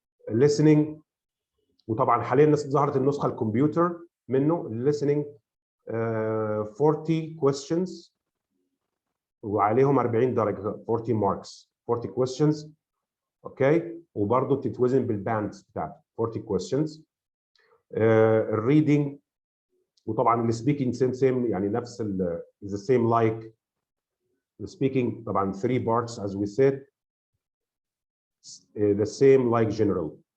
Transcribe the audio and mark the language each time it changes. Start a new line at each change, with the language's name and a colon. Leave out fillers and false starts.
Arabic: listening، وطبعا حاليا ظهرت النسخه الكمبيوتر منه.
English: listening 40 questions
Arabic: وعليهم 40 درجه،
English: 40 marks، 40 questions.
Arabic: اوكي، وبرضه بتتوزن بالباندز بتاعته
English: 40 questions. الريدنج
Arabic: وطبعا
English: السبيكينج سيم
Arabic: يعني نفس
English: the same like the speaking
Arabic: طبعا
English: 3 parts as we said the same like general.